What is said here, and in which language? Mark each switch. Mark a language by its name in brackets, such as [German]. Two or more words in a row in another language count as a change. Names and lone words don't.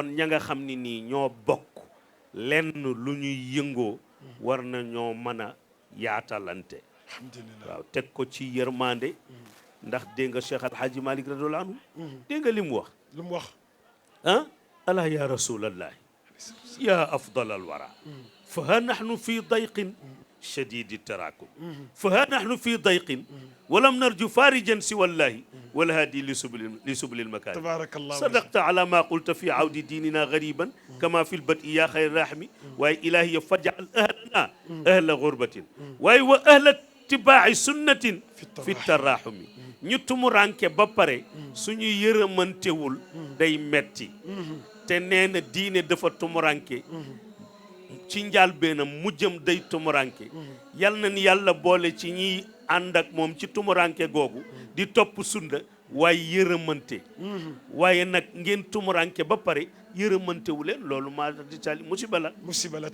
[Wolof] ña nga xam ni nii ñoo bokk lenn lu ñuy yëngoo war na ñoo mën a yaatalante waaw teg ko ci yërmande ndax dégg nga Cheikh Alhaji Malick [Arabic] رضي الله عنه [Wolof] dégg nga li mu wax [Arabic] ألا يا رسول الله يا أفضل الورى فها نحن في ضيق شديد التراكم فها نحن في ضيق ولم نرجو فارجا سوى الله والهادي لسبل المكان تبارك الله صدقت على ما قلت في عود ديننا غريبا كما في البدء يا خير راحمي وإلهي فاجعل أهلنا أهل غربة وأهل اتباع سنة في التراحم [Wolof] ñu tumuranke ba pare suñu yërëmantewul day metti te nee na diine dafa tumuranke ci njaal beenam mujjëm day tumuranke yal na ni yàlla boole ci ñiy ànd ak moom ci tumuranke googu di topp sunna waaye yërëmante waaye nag ngeen tumuranke ba pare yërëmante wu leen loolu maa di tali musiba la